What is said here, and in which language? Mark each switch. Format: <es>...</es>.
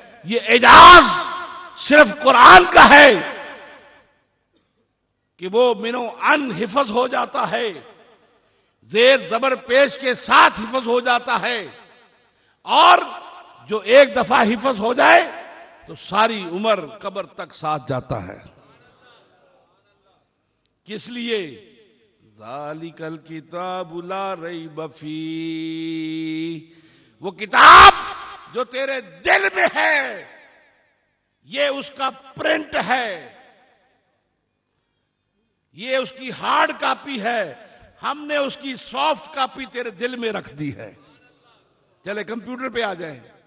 <ur>یہ اعجاز صرف قرآن کا ہے کہ وہ منو ان حفظ ہو جاتا ہے، زیر زبر پیش کے ساتھ حفظ ہو جاتا ہے، اور جو ایک دفعہ حفظ ہو جائے تو ساری عمر قبر تک ساتھ جاتا ہے. کس لیے؟</ur> <ar>ذالک الکتاب لا ریب فیہ.</ar> <ur>وہ کتاب جو تیرے دل میں ہے، یہ اس کا پرنٹ ہے، یہ اس کی ہارڈ کاپی ہے. ہم نے اس کی سافٹ کاپی تیرے دل میں رکھ دی ہے. چلے کمپیوٹر پہ آ جائیں.</ur>